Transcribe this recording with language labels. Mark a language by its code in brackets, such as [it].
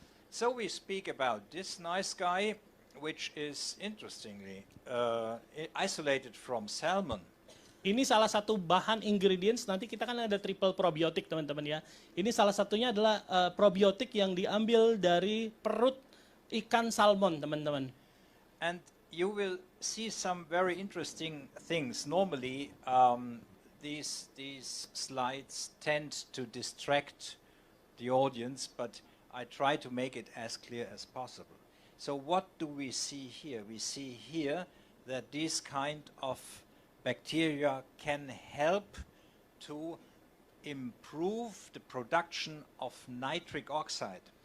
[en] So we speak about this nice guy, which is interestingly isolated from salmon. [id] Ini salah satu bahan ingredients, nanti kita kan ada triple probiotik teman-teman ya. Ini salah satunya adalah probiotik yang diambil dari perut ikan salmon teman-teman. [en] And you will see some very interesting things. Normally these slides tend to distract the audience, but I try to make it as clear as possible. So what do we see here? We see here that these kind of bacteria can help to improve the production of nitric oxide.